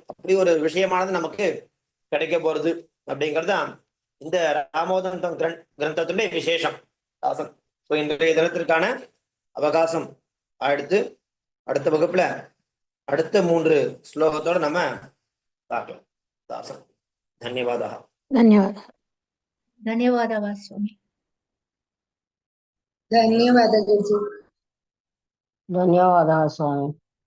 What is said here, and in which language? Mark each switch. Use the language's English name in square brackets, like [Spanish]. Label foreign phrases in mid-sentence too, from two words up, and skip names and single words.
[Tamil] அப்படி ஒரு விஷயமானது நமக்கு கிடைக்க போறது அப்படிங்கிறது தான் இந்த ராமோதந்தம் கிரந்தத்துடைய விசேஷம். இன்றைய தினத்திற்கான அவகாசம் அடுத்து அடுத்த வகுப்புல அடுத்த 3 ஸ்லோகத்தோட நம்ம பார்க்கலாம். [Sanskrit] धन्यवादः. धन्यवादः. धन्यवादः स्वामी. धन्यवादः गुरुजी. धन्यवादः स्वामी.